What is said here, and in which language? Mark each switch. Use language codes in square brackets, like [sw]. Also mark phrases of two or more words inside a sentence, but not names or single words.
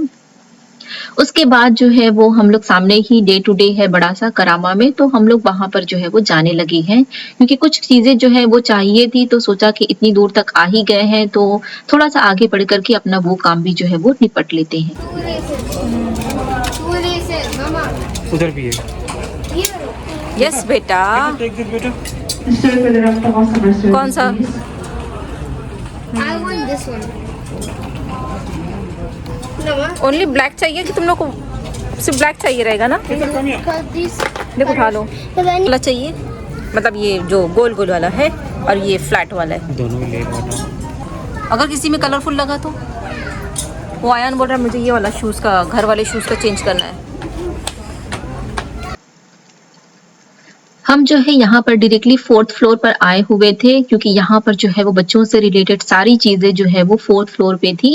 [hi] उसके बाद जो है वो हम लोग सामने ही [en] day to day [hi] है बड़ा-सा करामा में, तो हम लोग वहाँ पर जो है वो जाने लगे हैं क्योंकि कुछ चीज़ें जो है वो चाहिए थी तो सोचा कि इतनी दूर तक आ ही गए हैं तो थोड़ा-सा आगे बढ़ कर के अपना वो काम भी जो है वो निपट लेते हैं। मामा उधर भी है। यस बेटा। [en] take this बेटा। [hi] कौन सा? [en] I want this one. No, ma. only black [hi] चाहिए कि तुम लोग को सिर्फ ब्लैक चाहिए रहेगा ना? [en] Because these. [hi] देखो उठा लो। [en] Because I need. [hi] वाला चाहिए मतलब ये जो गोल गोल वाला है और ये फ्लैट वाला है। दोनों ले लो। अगर किसी में कलरफुल लगा तो वो आयान बोल रहा है मुझे ये वाला शूज़ का घर वाले शूज़ का चेंज करना है। हम जो है यहाँ पर डायरेक्टली 4th फ्लोर पर आए हुए थे क्योंकि यहाँ पर जो है वो बच्चों से रिलेटेड सारी चीज़ें जो है वो 4th फ्लोर पे थी।